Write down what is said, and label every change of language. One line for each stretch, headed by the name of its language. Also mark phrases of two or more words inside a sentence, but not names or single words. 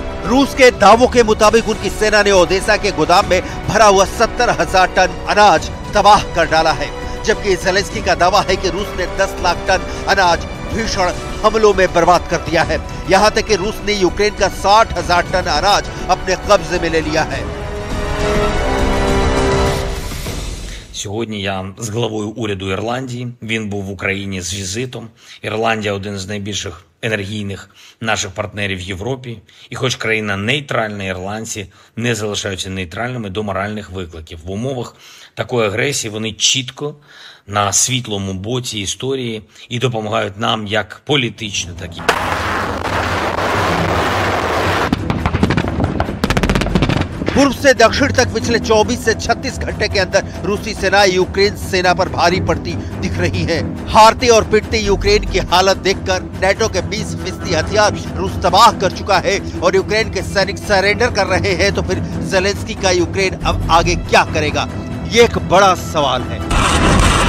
Hindi: रूस के दावों के मुताबिक उनकी सेना ने ओदेसा के गोदाम में भरा हुआ 70,000 टन अनाज तबाह कर डाला है, जबकि ज़ेलेंस्की का दावा है कि रूस ने 10 लाख टन अनाज भीषण हमलों में बर्बाद कर दिया है। यहाँ तक कि रूस ने यूक्रेन का 60,000 टन अनाज अपने कब्जे में ले लिया है।
Ukrainian: Сьогодні я з главою уряду Ірландії. Він був в Україні з візитом. Ірландія – один з найбільших енергійних наших партнерів в Європі. І хоч країна нейтральна, ірландці не залишаються нейтральними до моральних викликів. В умовах такої агресії вони чітко на світлому боці історії і допомагають нам як політично, так і
Hindi: पूर्व से दक्षिण तक पिछले 24 से 36 घंटे के अंदर रूसी सेना यूक्रेन सेना पर भारी पड़ती दिख रही है। हारते और पिटते यूक्रेन की हालत देखकर नेटो के 20% हथियार रूस तबाह कर चुका है और यूक्रेन के सैनिक सरेंडर कर रहे हैं, तो फिर ज़ेलेंस्की का यूक्रेन अब आगे क्या करेगा, ये एक बड़ा सवाल है।